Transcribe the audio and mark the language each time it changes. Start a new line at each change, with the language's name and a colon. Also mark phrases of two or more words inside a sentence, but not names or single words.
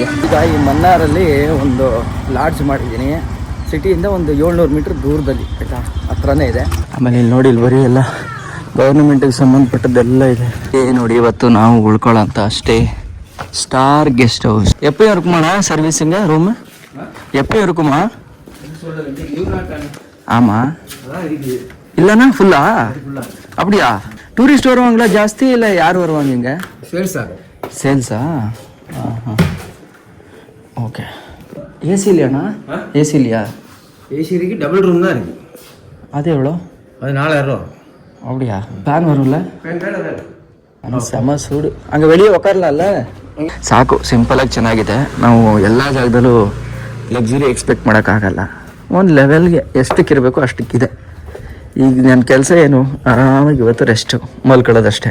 Kannada: ಈಗ ಈ ಮನ್ನಾರಲ್ಲಿ ಒಂದು ಲಾಡ್ಜ್ ಮಾಡಿದ್ದೀನಿ, ಸಿಟಿಯಿಂದ ಒಂದು 700 ಮೀಟ್ರ್ ದೂರದಲ್ಲಿ, ಆಯಿತಾ, ಹತ್ರನೇ ಇದೆ. ಆಮೇಲೆ ಇಲ್ಲಿ ನೋಡಿ, ಇಲ್ಲಿ ಬರೀ ಎಲ್ಲ ಗೌರ್ಮೆಂಟಿಗೆ ಸಂಬಂಧಪಟ್ಟದ್ದೆಲ್ಲ ಇದೆ. ನೋಡಿ ಇವತ್ತು ನಾವು ಉಳ್ಕೊಳ್ಳೋಂಥ ಸ್ಟಾರ್ ಗೆಸ್ಟ್ ಹೌಸ್.
Tamil: ಎಪ್ಪೇ இருக்குமாண்ணா சர்வீஸுங்க ரூமு? எப்போ இருக்குமா? ஆமாம் இல்லைண்ணா ஃபுல்லா? அப்படியா? டூரிஸ்ட் வருவாங்களா ஜாஸ்தி இல்லை யார் வருவாங்க இங்கே? சேல்ஸா? ஆஹா, ஓகே. ஏசி இல்லையாண்ணா? ஏசி இல்லையா? ஏசி இருக்கு, டபுள் ரூம் தான் இருக்கு. அது எவ்வளோ? அது 4000 ரூபா. அப்படியா? ஃபேன் வரும்ல?
Kannada: ಸಮ ಸೂಡು ಹಂಗೆ வெளியே ಉಕ್ಕಾರಲ್ಲ. ಸಾಕು, ಸಿಂಪಲಾಗಿ ಚೆನ್ನಾಗಿದೆ. ನಾವು ಎಲ್ಲ ಜಾಗದಲ್ಲೂ
English: luxury expect
Kannada: ಮಾಡೋಕ್ಕಾಗಲ್ಲ. ಒಂದು ಲೆವೆಲ್ಗೆ ಎಷ್ಟಕ್ಕಿರಬೇಕು ಅಷ್ಟಕ್ಕಿದೆ. ಈಗ ನನ್ನ ಕೆಲಸ ಏನು, ಆರಾಮಾಗಿ ಇವತ್ತು ರೆಸ್ಟು, ಮಲ್ಕೊಳ್ಳೋದಷ್ಟೇ.